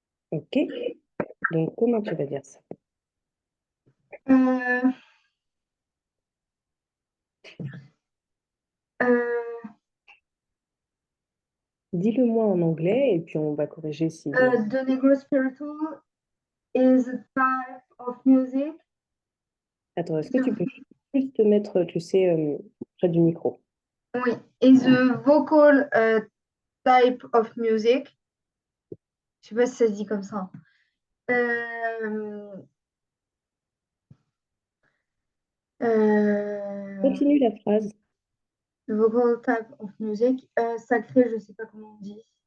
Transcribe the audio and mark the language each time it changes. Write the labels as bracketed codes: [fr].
[fr] Ok. Donc, comment tu vas dire ça? Euh, euh, Dis-le-moi en anglais et puis on va corriger si. [en] the Negro Spiritual is a type of music. [fr] Attends, est-ce que tu peux juste te mettre, tu sais, près du micro? [en] Oui, is a vocal type of music. [fr] Je sais pas si ça se dit comme ça. Euh, euh, Continue la phrase. [en] vocal type of music. [fr] Sacré, je sais pas comment on dit.